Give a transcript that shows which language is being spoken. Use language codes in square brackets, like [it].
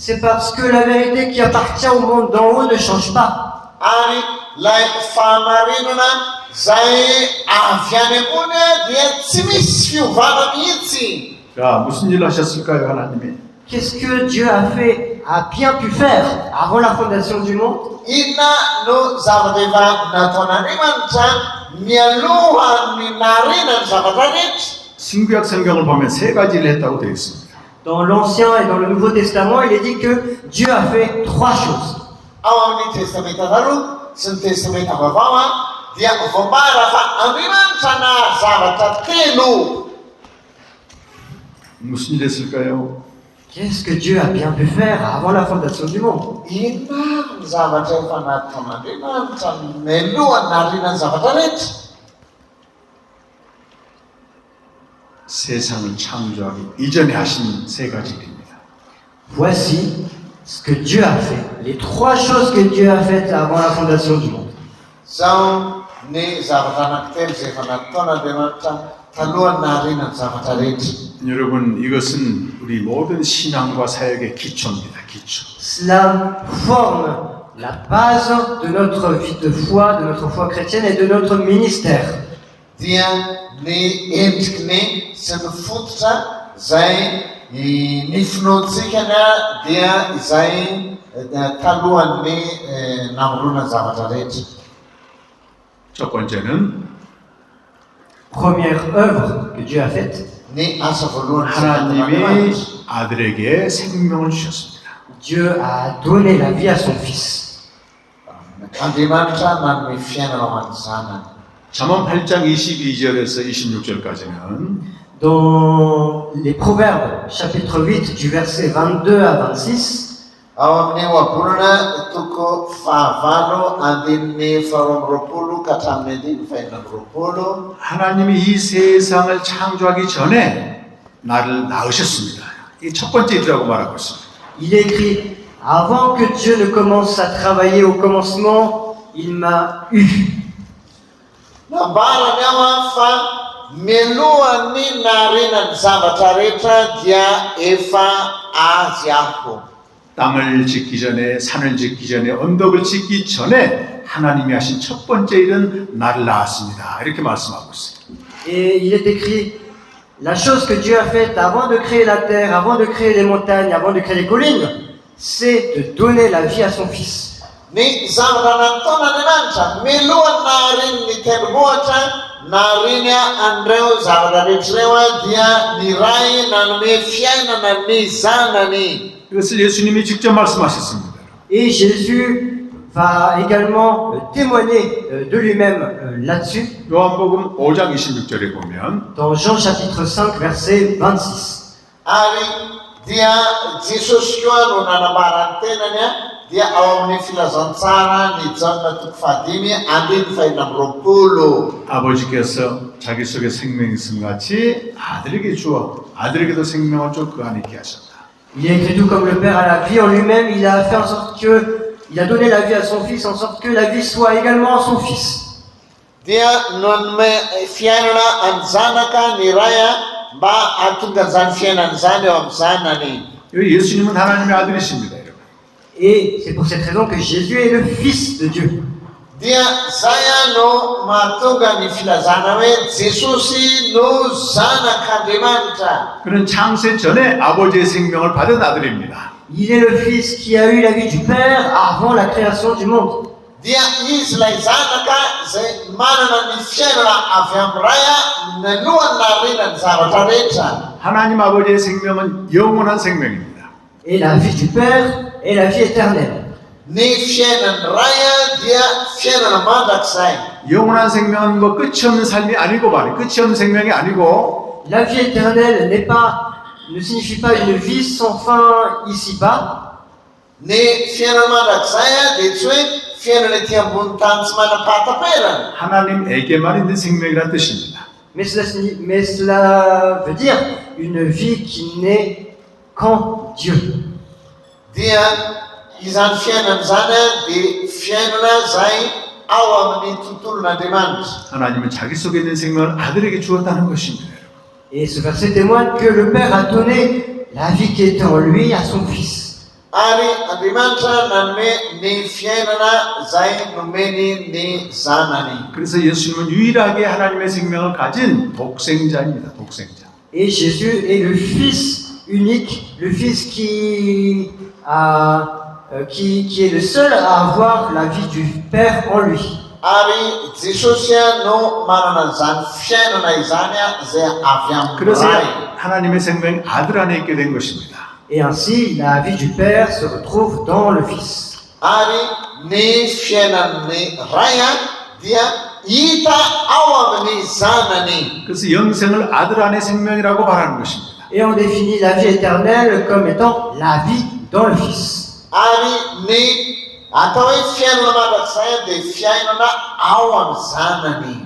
[fr] C'est parce que la vérité qui appartient au monde d'en haut ne change pas. [mg] Ary lay fahamarinana zay avy any ambony dia tsy misy fiovana mihitsy. [ko] 자, 무슨 일을 하셨을까요, 하나님이? [fr] Qu'est-ce que Dieu a bien pu faire avant la fondation du monde? [mg] Inona no zavatra efa nataon'Andriamanitra mialohan'ny narinany zavatra rehetra. [ko] 신구약 성경을 보면 세 가지를 했다고 되어 있습니다. [fr] Dans l'Ancien et dans le Nouveau Testament, il est dit que Dieu a fait trois choses. [mg] Ao amin'ny testamenta taloha sy ny testamenta vaovao dia voambara fa Andriamanitra nahazo zavatra telo. [ko] 무슨 일 했을까요? [fr] Qu'est-ce que Dieu a bien pu faire avant la fondation du monde? [mg] Inona ny zavatra efa nataon'Andriamanitra mialohan'ny narinany zavatra rehetra. [ko] 세상을 창조하기 이전에 하신 세 가지 일입니다. [fr] Voici ce que Dieu a fait. Les trois choses que Dieu a faites avant la fondation du monde. [mg] Zao ny zavatra anankitelo zay efa nataon'Andriamanitra talohan'ny narinany zavatra rehetra. [ko] 여러분, 이것은 우리 모든 신앙과 사역의 기초입니다. 기초. [fr] Cela forme la base de notre vie de foi, de notre foi chrétienne et de notre ministère. [mg] Dia ny endrikiny sy ny fototra zay ny finoantsikany dia izay talohan'ny namoronany zavatra rehetra. [ko] 첫 번째는 [fr] Première œuvre que Dieu a faite, [mg] Ny asa voalohany [ko] 하나님이 아들에게 생명을 주셨습니다. [fr] Dieu a donné la vie à son Fils. [mg] Andriamanitra nanome fiainana ho an'ny zanany. [ko] 잠언 8장 22절에서 26절까지는 [fr] Dans les Proverbes, chapitre 8, du verset 22 à 26, [mg] Ao amin'ny ohabolana toko fahavalo andininy faharoa amby roapolo ka hatramin'ny andininy fahaenina amby roapolo. [ko] 하나님이 이 세상을 창조하기 전에 나를 낳으셨습니다. 이 첫 번째 일이라고 말하고 있습니다. [fr] il est écrit « Avant que Dieu ne commence à travailler au commencement, il m'a eu. [mg] Nambarany aho fa mialohan'ny narinany zavatra rehetra dia efa azy aho. [ko] 땅을 짓기 전에, 산을 짓기 전에, 언덕을 짓기 전에 하나님이 하신 첫 번째 일은 나를 낳았습니다. 이렇게 말씀하고 있어요. » [fr] Et il est écrit « La chose que Dieu a faite avant de créer la terre, avant de créer les montagnes, avant de créer les collines, c'est de donner la vie à son Fils. » [mg] Ny zavatra nataon'Andriamanitra mialohan'ny naharin'ny tendrombohitra nahariny an'ireo zavatra rehetrareo dia ny ray nanome fiainana ny zanany. [ko] 이것을 예수님이 직접 말씀하셨습니다. [fr] Et Jésus va également témoigner de lui-même là-dessus. [ko] 요한복음 5장 26절에 보면 [fr] Dans Jean chapitre 5, verset 26. [mg] Ary dia Jesosy koa no nanambarany tenany dia ao amin'ny filazantsara ny Jaona toko fahadimy andiny fahina amby roapolo. [ko] 아버지께서 자기 속에 생명이 있음 같이 아들에게 주어 아들에게도 생명을 줘 그 안에 있게 하셨다. [fr] Il est écrit tout comme le Père a la vie en lui-même, il a fait en sorte que, il a donné la vie à son Fils en sorte que la vie soit également en son Fils. [mg] Dia nonome fiainana any zanaka ny ray mba hahatonga an'izany fiainana izany eo amin'ny zanany. [ko] 예수님은 하나님의 아들이십니다. 여러분. [fr] Et c'est pour cette raison que Jésus est le Fils de Dieu. [mg] Dia zay no mahatonga ny filazana hoe Jesosy no zanak'Andriamanitra. [ko] 그는 창세 전에 아버지의 생명을 받은 아들입니다. [fr] Il est le Fils qui a eu la vie du Père avant la création du monde. [mg] Dia izy ilay zanaka zay manana ny fiainana avy amin'ny raya nalohany naharinany zavatra rehetra. [ko] 하나님 아버지의 생명은 영원한 생명입니다. [fr] Et la vie du Père est la vie éternelle. [mg] Ny fiainan'ny raya dia fiainana mandrakizay. [ko] 영원한 생명은 뭐 끝이 없는 삶이 아니고 말이에요. 끝이 없는 생명이 아니고 [fr] La vie éternelle ne signifie pas une vie sans fin ici-bas. [mg] Ny fiainana mandrakizay dia tsy hoe fiainana ety ambony tany tsy manam-pahatapera. [ko] 하나님에게만 있는 생명이라는 뜻입니다. [fr] Mais cela veut dire une vie qui n'est qu'en Dieu. [mg] Dia izany fiainana zany dia fiainana zay ao amin'ny tontolon'Andriamanitra. [ko] 하나님은 자기 속에 있는 생명을 아들에게 주었다는 것입니다. [fr] Et ce verset témoigne que le Père a donné la vie qui était en lui à son Fils. [mg] Ary Andriamanitra nanome ny fiainana zay nomeny ny zanany. [ko] 그래서 예수님은 유일하게 하나님의 생명을 가진 독생자입니다. 독생자. [fr] Et Jésus est le Fils unique, le Fils qui est le seul à avoir la vie du Père en lui. [mg] Ary Jesosy no manana zany fiainana izany zay avy amin'ny [ko] 그래서 [mg] ray. [ko] 하나님의 생명이 아들 안에 있게 된 것입니다. [fr] Et ainsi, la vie du Père se retrouve dans le Fils. [mg] Ary ny fiainan'ny raya dia hita ao amin'ny zanany. [ko] 그래서 영생을 아들 안에 생명이라고 말하는 것입니다. [fr] Et on définit la vie éternelle comme étant la vie dans le Fils. [mg] Ary ny atao hoe fiainana mandrakizay dia fiainana ao amin'ny zanany.